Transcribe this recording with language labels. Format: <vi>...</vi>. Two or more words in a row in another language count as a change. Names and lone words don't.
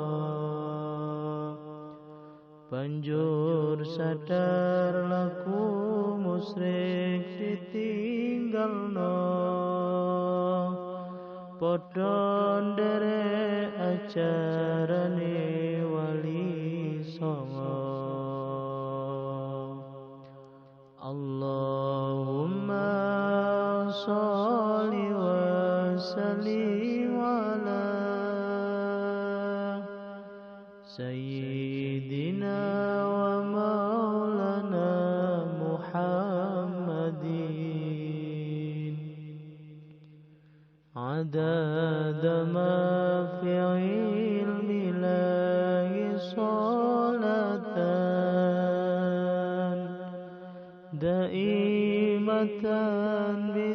<jv>banjur sadar laku musyrik ditinggalno padha nderek ajarane wali songo</jv> <ar>اللهم صل وسلم على سيدنا ومولانا محمد عدد ما في علم الله صلاة دائمة</ar>